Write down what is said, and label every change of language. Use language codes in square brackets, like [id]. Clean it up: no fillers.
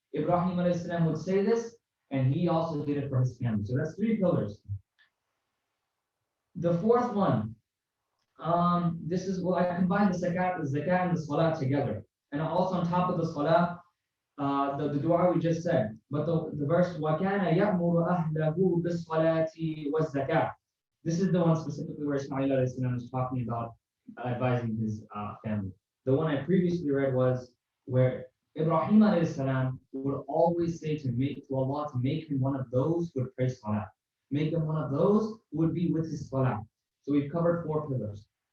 [en] Ibrahim alayhi salam would say this, and he also did it for his family. So that's three pillars. The fourth one, this is, well, I combined the zakat and the salah together. And also on top of the salah, the dua we just said. But the verse, [ar] وَكَانَ يَأْمُرُ أَهْلَهُ بِالصَّلَاةِ وَالزَّكَاةِ. [en] This is the one specifically where Ismail alayhi salam is talking about advising his family. The one I previously read was where Ibrahim alayhi salam would always say to Allah to make him one of those who would pray salah. Make him one of those who would be with his salah. So we've covered four pillars.